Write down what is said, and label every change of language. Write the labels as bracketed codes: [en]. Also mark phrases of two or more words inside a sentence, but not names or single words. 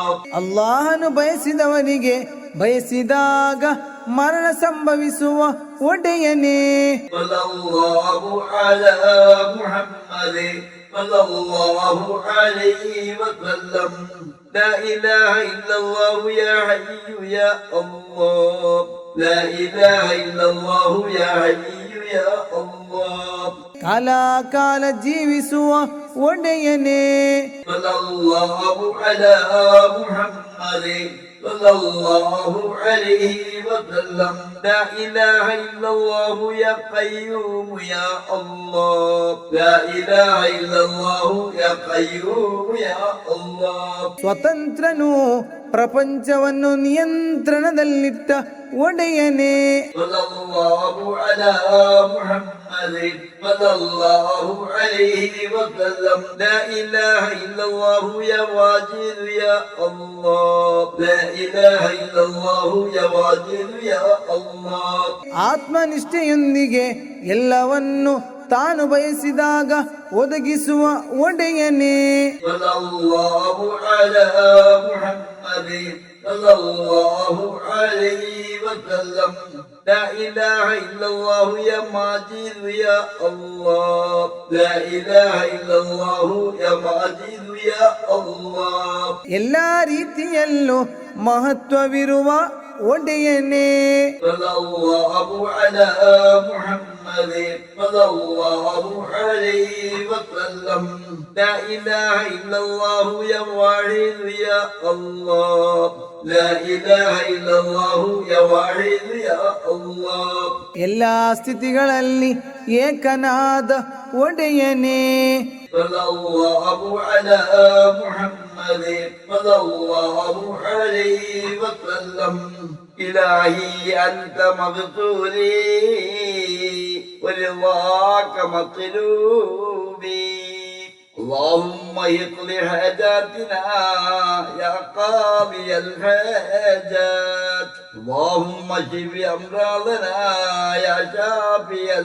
[kn] ಅಲ್ಲಾಹನು ಬಯಸಿದವನಿಗೆ ಬಯಸಿದಾಗ ಮರಣ ಸಂಭವಿಸುವ ಒಡೆಯನೇ. [ar] صلى الله على محمد صلى الله عليه وسلم لا إله إلا الله يا حي يا الله لا إله إلا الله يا حي يا الله [kn] ಕಾಲ ಜೀವಿಸುವ ಒಡೆಯನೇ. [ar] صلى الله على محمد صلى الله عليه وسلم لا إله إلا الله يا قيوم يا الله لا إله إلا الله يا قيوم يا الله [kn] ಸ್ವತಂತ್ರನು ಪ್ರಪಂಚವನ್ನು ನಿಯಂತ್ರಣದಲ್ಲಿಟ್ಟ ಒಡೆಯನೇ. [ar] صلى الله على محمد صلى الله عليه وسلم لا إله إلا الله يا واجد يا الله لا إله إلا الله يا واجد يا الله [kn] ಆತ್ಮನಿಷ್ಠೆಯೊಂದಿಗೆ ಎಲ್ಲವನ್ನು ತಾನು ಬಯಸಿದಾಗ ಒದಗಿಸುವ ಒಡೆಯನೇ. [ar] صلى الله على محمد صلى الله عليه وسلم لا إله إلا الله يا ماجد يا الله لا إله إلا الله يا ماجد يا الله [kn] ಎಲ್ಲ ರೀತಿಯಲ್ಲೂ ಮಹತ್ವವಿರುವ ಒಡೆಯನೇ. [ar] صلى الله على محمد صلى الله عليه وسلم لا إله إلا الله يا واحد يا الله لا إله إلا الله يا واحد يا الله [kn] ಎಲ್ಲ ಸ್ಥಿತಿಗಳಲ್ಲಿ ಏಕನಾದ ಒಡೆಯನೇ. [ar] صلى الله على محمد صلى الله عليه وسلم إلهي أنت مغفوري ورضاك مطلوبي اللهم اقض حاجاتنا يا قاضي الحاجات اللهم اشف أمراضنا يا شافي